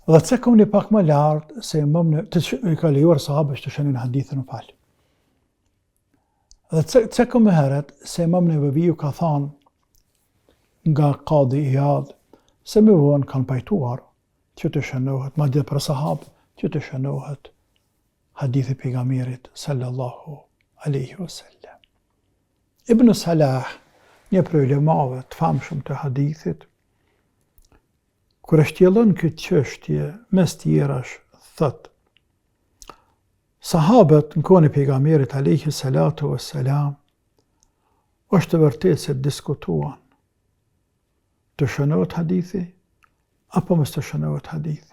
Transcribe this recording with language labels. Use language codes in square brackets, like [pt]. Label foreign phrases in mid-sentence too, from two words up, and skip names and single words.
[sq] Dhe të cekëm një pak më lartë se i ka lejuar sahabësh të shënojnë hadithën në falë. Dhe të cekëm më heret se Imam Neveviu ka thanë nga Qadi Iyad se me vonë kanë pajtuar që të shënohet, madje për sahabë, që të shënohet hadithi pejgamberit [ar] صلى الله عليه وسلم. [sq] Ibn Salah, një prej ulemave të famshëm të hadithit, kur e shtjellon këtë çështje mes tjerash, thot: sahabët në kohën e pejgamberit [ar] عليه الصلاة والسلام [sq] është vërtet se diskutuan të shënohet hadithi apo mos të shënohet hadithi.